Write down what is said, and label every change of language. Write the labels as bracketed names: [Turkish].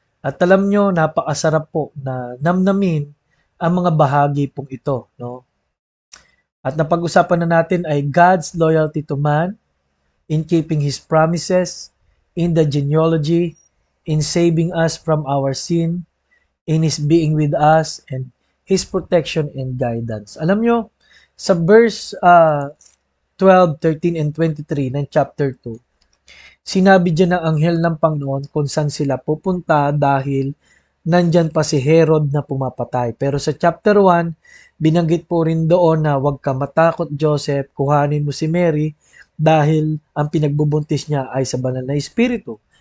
[Filipino] At alam nyo, napakasarap po na namnamin ang mga bahagi pong ito. No? At napag-usapan na natin ay [English] God's loyalty to man in keeping His promises, in the genealogy, in saving us from our sin, in His being with us, and His protection and guidance. [Filipino] Alam nyo, sa verse 12, 13, and 23 ng chapter 2, sinabi diyan ng anghel ng Panginoon kung saan sila pupunta dahil nandyan pa si Herod na pumapatay. Pero sa chapter 1, binanggit po rin doon na huwag ka matakot, Joseph, kuhanin mo si Mary dahil ang pinagbubuntis niya ay sa banal na espiritu.